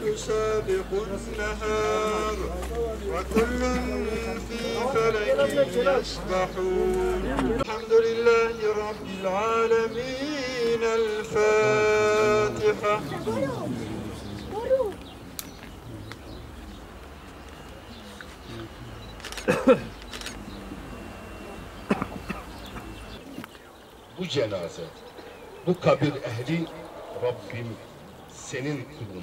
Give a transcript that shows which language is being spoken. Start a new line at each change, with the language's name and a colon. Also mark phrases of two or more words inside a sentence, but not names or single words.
Arabic: سابق النهار وكل في فلك يسبحون الحمد لله رب العالمين الفاتحة.
Turkish: Bu cenaze, bu kabir ehli Rabbim senin kulun.